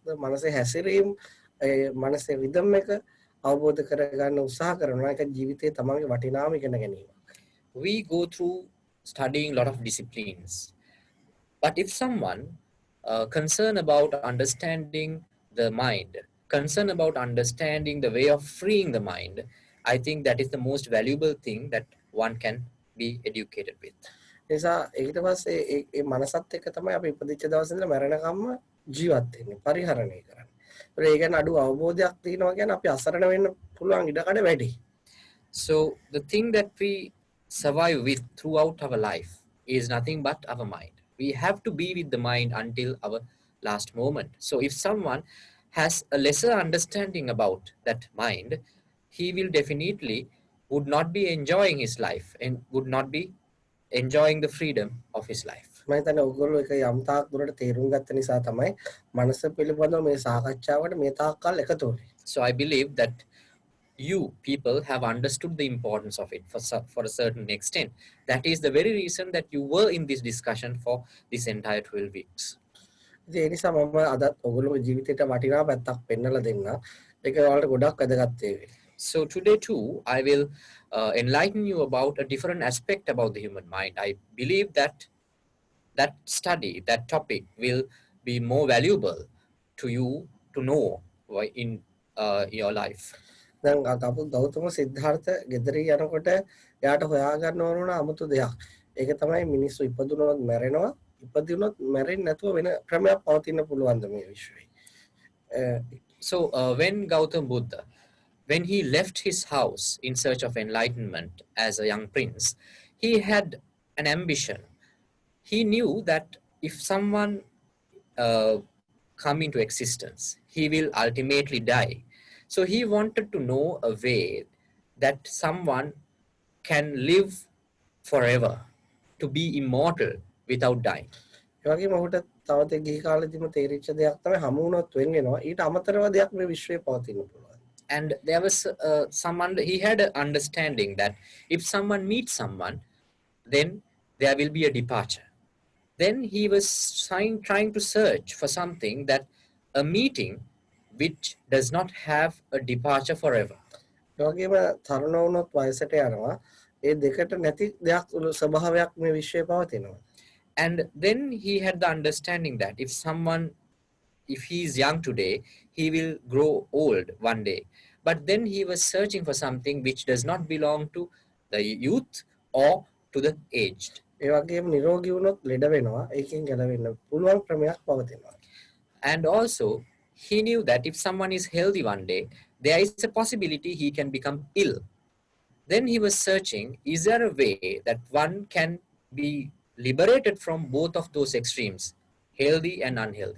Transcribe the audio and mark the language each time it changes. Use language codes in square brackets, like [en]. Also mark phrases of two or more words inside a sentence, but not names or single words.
[si] මනසේ හැසිරීම, මනසේ රිද්ම් එක අවබෝධ කරගන්න උත්සාහ කරනවා. ඒක ජීවිතේ තමන්ගේ වටිනාම ඉගෙන ගැනීම. [en] We go through studying a lot of disciplines. But if someone concerned about understanding the mind, concerned about understanding the way of freeing the mind, I think that is the most valuable thing that one can be educated with. [si] නිසා ඊට පස්සේ ඒ මනසත් එක්ක තමයි අපි ඉපදිච්ච දවසේ ඉඳලා මරණකම්ම ජීවත් වෙන්නේ, පරිහරණය කරන්නේ. ඒ කියන්නේ අඩු අවබෝධයක් තියෙනවා කියන්නේ අපි අසරණ වෙන්න පුළුවන් ඉඩකඩ වැඩි. [en] So the thing that we survive with throughout our life is nothing but our mind. We have to be with the mind until our last moment. So if someone has a lesser understanding about that mind, he will definitely would not be enjoying his life and would not be enjoying the freedom of his life. [si] මම හිතන්නේ ඔයගොල්ලෝ ඒක යම් තාක් දුරට තේරුම් ගත්ත නිසා තමයි මනස පිළිබඳව මේ සාකච්ඡාවට මේ තාක් කල් එකතු වෙන්නේ. [en] So I believe that you people have understood the importance of it for a certain extent. That is the very reason that you were in this discussion for this entire 12 weeks. [si] ඉතින් ඒ නිසා මම අදත් ඔයගොල්ලෝගේ ජීවිතේට වටිනා පැත්තක් පෙන්වලා දෙන්න. ඒක ඔයාලට ගොඩක් වැදගත් වේවි. [en] So today too, I will enlighten you about a different aspect about the human mind. I believe that that study, that topic will be more valuable to you to know in your life. [si] දැන් අපු ගෞතම සිද්ධාර්ථ ගෙදරින් යනකොට එයාට හොයාගන්න ඕන වුණ 아무තු දෙයක්. ඒක තමයි මිනිස්සු ඉපදුනොත් මැරෙනවා. ඉපදුනොත් මැරෙන්නේ නැතුව වෙන ක්‍රමයක් පවතින්න පුළුවන්ද මේ විශ්වයේ. [en] So when Gautam Buddha, when he left his house in search of enlightenment as a young prince, he had an ambition. He knew that if someone come into existence, he will ultimately die. So he wanted to know a way that someone can live forever, to be immortal without dying. [si] ඒ වගේම ඔහුට තවත් ගිහි කාලෙදිම තේරිච්ච දෙයක් තමයි හමු වුණොත් වෙන්නවා. ඊට අමතරව දෙයක් මේ විශ්වයේ පවතින්න පුළුවන්. [en] And there was he had an understanding that if someone meets someone, then there will be a departure. Then he was trying to search for something, that a meeting which does not have a departure forever. [si] ඒ වගේම තරුණ වුණොත් වයසට යනවා. ඒ දෙකට නැති දෙයක් ස්වභාවයක් මේ විශ්වයේ පවතිනවා. [en] And then he had the understanding that if he is young today, he will grow old one day. But then he was searching for something which does not belong to the youth or to the aged. [si] ඒ වගේම නිරෝගී වුණොත් ලෙඩ වෙනවා. ඒකෙන් ගැලවෙන්න පුළුවන් ක්‍රමයක් පවතිනවා. [en] And also he knew that if someone is healthy one day, there is a possibility he can become ill. Then he was searching, is there a way that one can be liberated from both of those extremes, healthy and unhealthy?